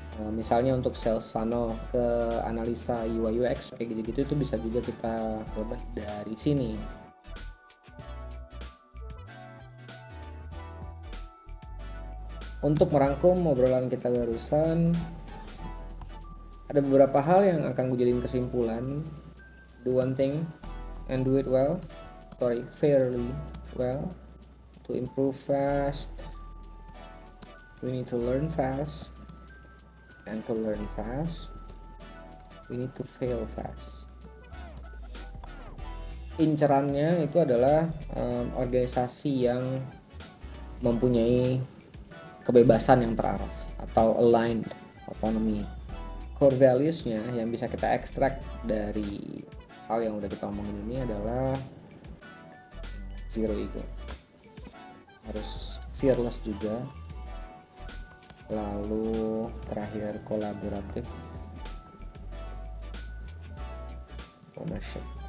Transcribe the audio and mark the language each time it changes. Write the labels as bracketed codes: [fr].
[id] Misalnya untuk sales funnel ke analisa UI UX kayak gitu-gitu, itu bisa juga kita implement dari sini. Untuk merangkum obrolan kita barusan, ada beberapa hal yang akan gue jadiin kesimpulan. [en] Do one thing and do it well, fairly well. To improve fast, we need to learn fast, and to learn fast, we need to fail fast. [id] Incerannya itu adalah organisasi yang mempunyai kebebasan yang terarah atau [en] aligned autonomy. [id] Core values-nya yang bisa kita ekstrak dari hal yang udah kita omongin ini adalah zero ego, harus fearless juga, lalu terakhir kolaboratif, ownership.